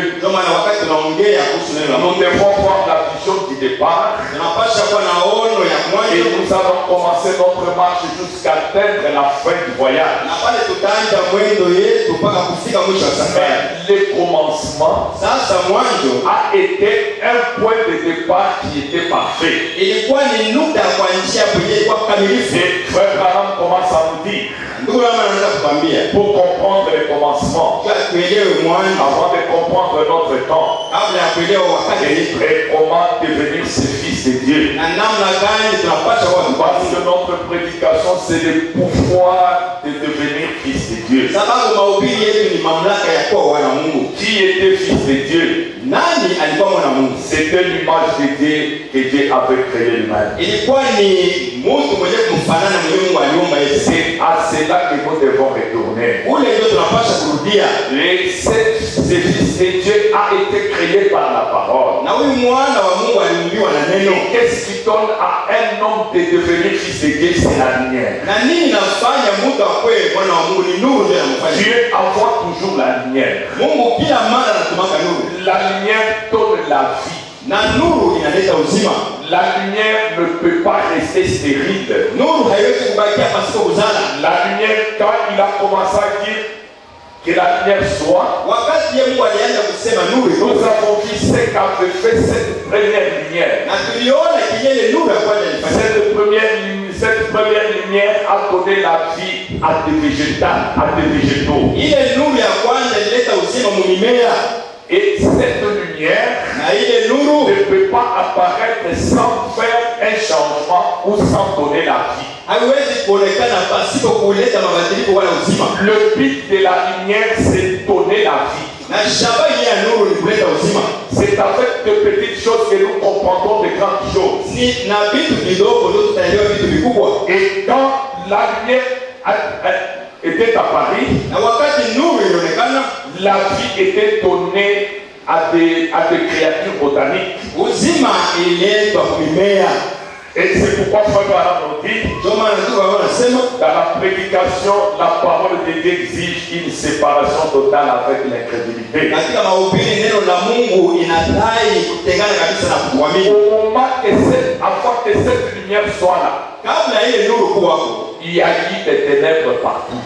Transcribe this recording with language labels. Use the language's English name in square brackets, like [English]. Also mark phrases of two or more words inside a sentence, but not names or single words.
[Swahili] Ndio maana wakati tunaongea kuhusu neno la [French] nous [Swahili] Mungu [French] devons voir la vision du départ. [Swahili] tunapasha kuwa na ono ya [French] Et [Swahili] mwanzo, [French] nous allons commencer notre marche jusqu'à atteindre la fin du voyage. [Swahili] na pale tutaanza mwendo yetu mpaka kufika mwisho wa safari. [French] Mais le commencement [Swahili] Sasa mwanzo [French] a été un point de départ qui était parfait. [Swahili] ilikuwa ni nukta ya kuanzia kwenye ilikuwa kamilifu. [French] Et Frère Branham commence à nous dire, [Swahili] Ndugu yangu anaanza kukwambia [French] pour comprendre le commencement, [Swahili] kwa tuelewe mwanzo [French] avant de comprendre notre temps, [Swahili] kabla ya kuelewa wakati [French] et comment devenir ce fils de Dieu. [Swahili] na namna gani tunapasha kuwa [French] Parce [Swahili] tupasi. [French] que notre prédication, c'est le pouvoir de devenir fils de Dieu. [Swahili] Sababu mahubiri yetu ni mamlaka ya kuwa wana Mungu. [French] Qui était fils de Dieu? [Swahili] Nani alikuwa mwana Mungu? [French] C'était l'image de Dieu que Dieu avait créé lui-même. [Swahili] Ilikuwa ni mtu mwenye kumfanana mwenye Mungu aliumba yeye. [French] C'est à cela que nous devons retourner. [Swahili] Ule ndio tunapasha kurudia. [French] Ce fils de Dieu a été créé par la parole. [Swahili] Na huyu mwana wa Mungu aliumbiwa na neno. [French] Qu'est-ce qui donne à un homme de devenir fils de Dieu? C'est la lumière. [Swahili] Na nini nafanya mtu akwe mwana wa Mungu? Ni nuru ndio inamfanya. [French] Dieu envoie toujours la lumière. [Swahili] Mungu kila mara anatumaka nuru. [French] La lumière donne la vie. [Swahili] Na nuru inaleta uzima. [French] La lumière ne peut pas rester stérile. [Swahili] Nuru haiwezi kubakia pasipo kuzala. [French] La lumière, quand il a commencé à dire que la lumière soit, [Swahili] Wakati ye Mungu alianza kusema nuru, [French] nous avons vu ce qu'avait fait cette première lumière. [Swahili] na tuliona kinyele nuru ya kwanza ilifanya. [French] Cette première lumière a donné la vie à des végétaux. [Swahili] Ile nuru ya kwanza ilileta uzima mu mimea. [French] Et cette lumière [Swahili] Na ile nuru [French] ne peut pas apparaître sans faire un changement ou sans donner la vie. [Swahili] haiwezi kuonekana pasipo kuleta mabadiliko wala uzima. [French] Le but de la lumière, c'est donner la vie. [Swahili] Na shabaha ya nuru ni kuleta uzima. [French] C'est avec de petites choses que nous comprendrons de grandes choses. [Swahili] Ni na vitu vidogo ndio tutaelewa vitu vikubwa. [French] Et quand la lumière était à Paris, [Swahili] Na wakati nuru ilionekana, [French] la vie était donnée à des créatures botaniques. [Swahili] uzima ililetwa kwa mimea. [French] Et c'est pourquoi Frère Branham nous dit, dans la prédication, la parole de Dieu exige une séparation totale avec l'incrédulité. Au moment avant que cette lumière soit là, il y a eu des ténèbres partout.